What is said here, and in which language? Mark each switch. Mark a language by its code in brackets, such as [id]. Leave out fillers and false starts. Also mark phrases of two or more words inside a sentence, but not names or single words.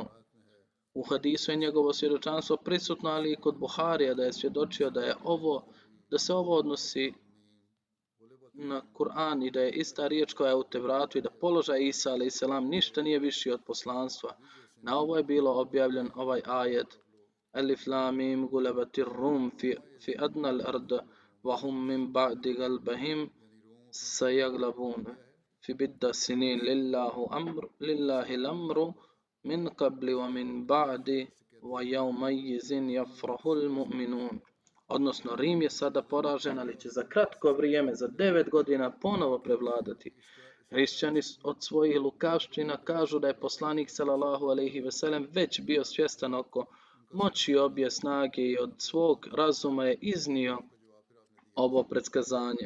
[bs] U hadisu je njegovo svjedočanstvo prisutno, ali i kod Buharija da je svjedočio da se ovo odnosi na Kur'an i da je ista riječ koja je u Tevratu i da položaj Isa a.s. ništa nije viši od poslanstva. Na ovo je bilo objavljen ovaj ajet. [ar] الم غلبت الروم في أدنى الأرض وهم من بعد غلبهم سيغلبون في بضع سنين لله الأمر من قبل ومن بعد ويومئذ يفرح المؤمنون. [bs] Odnosno, Rim je sada poražen, ali će za kratko vrijeme, za 9 godina, ponovo prevladati. Hrišćani od svojih lukavština kažu da je poslanik [ar] صلى الله عليه وسلم [bs] već bio svjestan oko moći obje snage i od svog razuma je iznio ovo predskazanje.